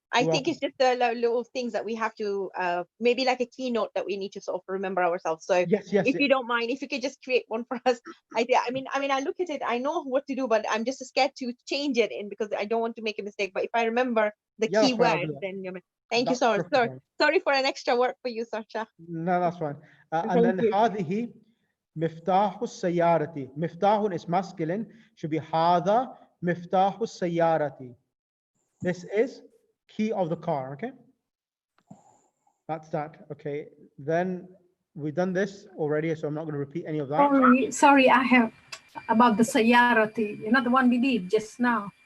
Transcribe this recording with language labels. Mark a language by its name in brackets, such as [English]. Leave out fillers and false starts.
[English] I think it's just the little things that we have to maybe like a keynote that we need to sort of remember ourselves. So if you don't mind, if you could just create one for us. I mean, I look at it, I know what to do, but I'm just scared to change it in because I don't want to make a mistake. But if I remember the key word, then thank you so much. Sorry for an extra work for you, Sacha. No, that's fine. And then [Arabic] هذه مفتاح السيارة. [English] مفتاح is masculine, should be [Arabic] هذا مفتاح السيارة. [English] This is key of the car, okay? That's that, okay. Then we've done this already, so I'm not going to repeat any of that. Sorry, I have about the Sayarati, the one we did just now.